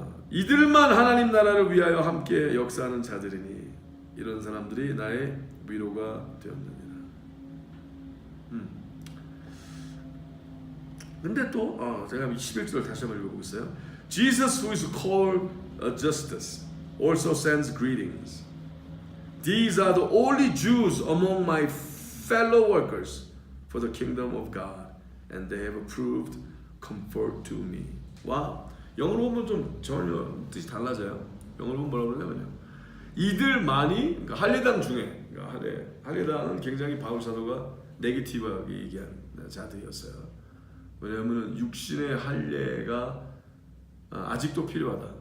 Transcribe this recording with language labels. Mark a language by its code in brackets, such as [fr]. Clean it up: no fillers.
[ko] 이들만 하나님 나라를 위하여 함께 역사하는 자들이니 이런 사람들이 나의 위로가 되었느니라. 근데 또 제가 11절을 다시 한번 읽어보겠어요. [en] Jesus who is called Justus also sends greetings. These are the only Jews among my fellow workers for the kingdom of God, and they have proved comfort to me. [ko] 와, 영어로 보면 좀 전혀 뜻이 달라져요. 영어로 보면 뭐라고 그러냐면요. 이들만이, 그러니까 할례당 중에, 그러니까 할례당은 굉장히 바울 사도가 네거티브하게 얘기한 자들이었어요. 왜냐하면 육신의 할례가 아직도 필요하다.